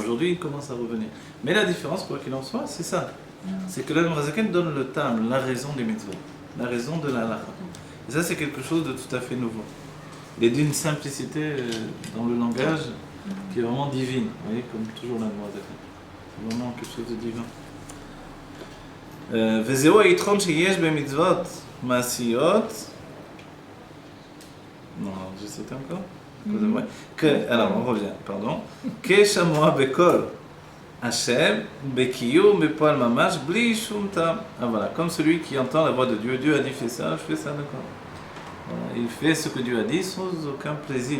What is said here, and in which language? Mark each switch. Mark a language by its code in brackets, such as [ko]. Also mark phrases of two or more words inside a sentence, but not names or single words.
[fr] Aujourd'hui, il commence à revenir. Mais la différence, quoi qu'il en soit, c'est ça. C'est que l'Admor HaZaken donne le tam, la raison des mitzvot, la raison de la halakha. Et ça, c'est quelque chose de tout à fait nouveau. Il est d'une simplicité dans le langage qui est vraiment divine. Vous voyez, comme toujours l'Admor HaZaken. C'est vraiment quelque chose de divin. [he] וזהו היתרון שיש במצוות מעשיות. [fr] Non, je sais encore. Alors, on revient, pardon. [he] כשמוע בקול השם, בקיום, בפועל ממש, בלי שום טעם. [fr] Ah voilà, comme celui qui entend la voix de Dieu. Dieu a dit fais ça, je fais ça, d'accord. Voilà, il fait ce que Dieu a dit sans aucun plaisir.